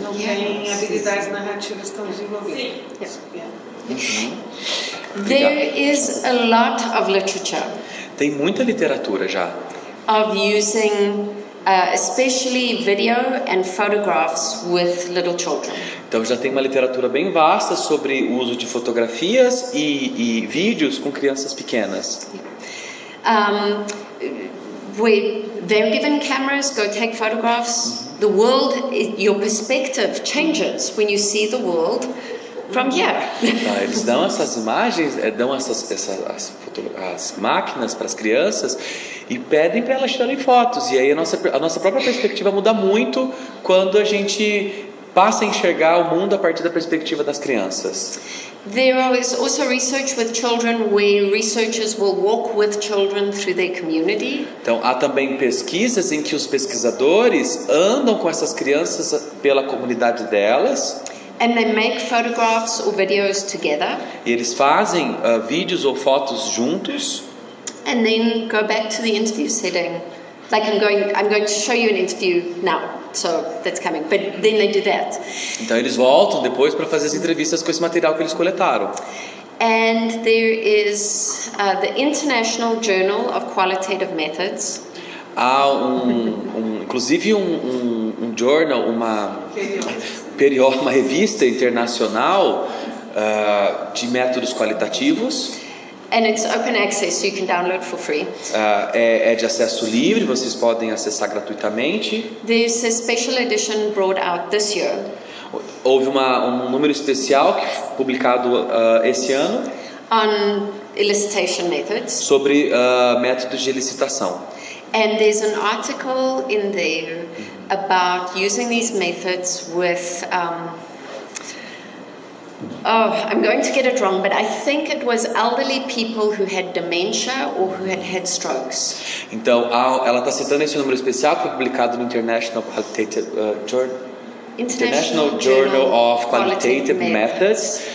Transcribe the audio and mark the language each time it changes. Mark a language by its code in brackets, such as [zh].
[pt] Não tem habilidades narrativas tão desenvolvidas. Sim. [en] There is a lot of literature [pt] Tem muita literatura já. [en] of using especially video and photographs with little children. [pt] Então já tem uma literatura bem vasta sobre o uso de fotografias e vídeos com crianças pequenas. [en] Where they're given cameras, go take photographs. The world, your perspective changes when you see the world from here. [pt] Tá, eles dão essas imagens, dão as máquinas para as crianças e pedem para elas tirarem fotos. E aí a nossa própria perspectiva muda muito quando a gente passa a enxergar o mundo a partir da perspectiva das crianças. [en] There is also research with children where researchers will walk with children through their community. [pt] Então há também pesquisas em que os pesquisadores andam com essas crianças pela comunidade delas. [en] And they make photographs or videos together. [pt] E eles fazem vídeos ou fotos juntos. [en] And then go back to the interview setting. Like I'm going to show you an interview now. So that's coming. But then they do that. [pt] Então eles voltam depois para fazer as entrevistas com esse material que eles coletaram. [en] And there is the International Journal of Qualitative Methods. [pt] Há inclusive um journal, uma revista internacional de métodos qualitativos. [en] And it's open access, so you can download for free. [pt] É de acesso livre, vocês podem acessar gratuitamente. [en] There's a special edition brought out this year. [pt] Houve um número especial publicado esse ano [en] On elicitation methods. [pt] sobre métodos de elicitação. [en] And there's an article in there about using these methods with I'm going to get it wrong, but I think it was elderly people who had dementia or who had strokes. [pt] Então, ela está citando esse número especial que foi publicado no International Qualitative Journal. [en] International Journal of Qualitative Methods.